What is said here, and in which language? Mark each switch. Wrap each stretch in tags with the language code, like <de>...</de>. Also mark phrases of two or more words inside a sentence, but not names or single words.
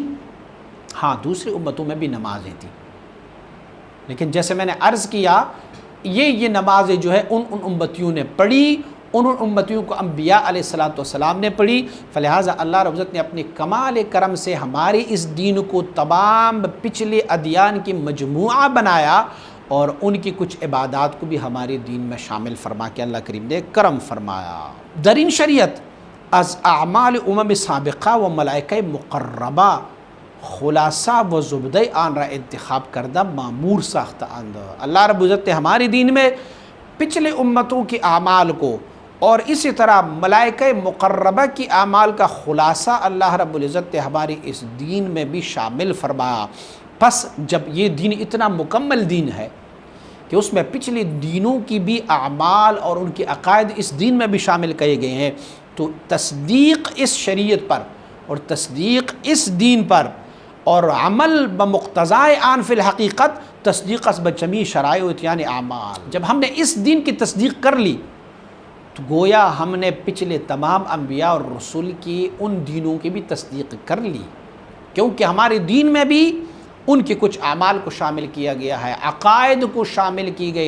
<ur>ہاں، دوسری امتوں میں بھی نمازیں تھیں، لیکن جیسے میں نے عرض کیا یہ نمازیں جو ہے ان امتیوں نے پڑھی، ان امتیوں کو انبیاء</ur> <ar>علیہ السلام</ar> <ur>نے پڑھی، فلہٰذا اللہ رب العزت نے اپنے کمال کرم سے ہمارے اس دین کو تمام پچھلے ادیان کی مجموعہ بنایا، اور ان کی کچھ عبادات کو بھی ہمارے دین میں شامل فرما کے اللہ کریم نے کرم فرمایا۔</ur> <fa>درین شریعت از اعمال امم سابقہ و ملائکہ مقربہ خلاصہ و زبدہ آن را انتخاب کردہ معمور ساختہ اند۔</fa> <ur>اللہ رب العزت نے ہمارے دین میں پچھلے امتوں کے اعمال کو اور اسی طرح ملائکہ مقربہ کی اعمال کا خلاصہ اللہ رب العزت نے ہماری اس دین میں بھی شامل فرمایا۔ پس جب یہ دین اتنا مکمل دین ہے کہ اس میں پچھلے دینوں کی بھی اعمال اور ان کے عقائد اس دین میں بھی شامل کیے گئے ہیں، تو تصدیق اس شریعت پر اور تصدیق اس دین پر اور</ur> <fa>عمل بمقتضائے آن فی الحقیقت تصدیق از بجمیع شرائع و اتیان اعمال۔</fa> <ur>جب ہم نے اس دین کی تصدیق کر لی تو گویا ہم نے پچھلے تمام انبیاء اور رسول کی ان دینوں کی بھی تصدیق کر لی، کیونکہ ہمارے دین میں بھی ان کے کچھ اعمال کو شامل کیا گیا ہے، عقائد کو شامل کی گئی۔</ur>